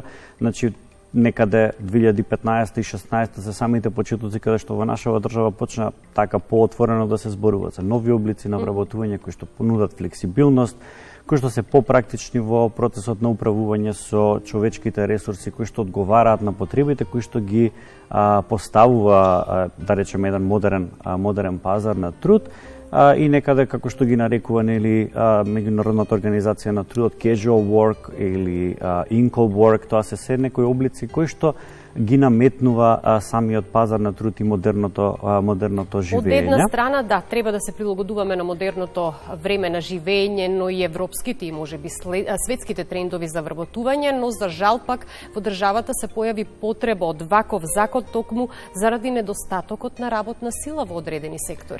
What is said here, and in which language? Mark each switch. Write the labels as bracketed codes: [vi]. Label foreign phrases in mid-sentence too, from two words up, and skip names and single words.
[mk] Значи некаде 2015 и 2016 се самите почетоци каде што во нашава држава почна така поотворено да се зборува за нови облици на вработување кои што понудат флексибилност, кои што се попрактични во процесот на управување со човечките ресурси, кои што одговараат на потребите, кои што ги поставува, да речеме, еден модерен пазар на труд, и некаде, како што ги нарекува нели меѓународната организација на трудот, [en] casual work или in-call work, [mk] тоа се некои облици кои што ги наметнува самиот пазар на труд и модерното живење. Од една страна, да, треба да се прилагодуваме на модерното време на живење, но и европските и можеби светските трендови за вработување, но за жал пак во државата се појави потреба од ваков закон токму заради недостатокот на работна сила во одредени сектори.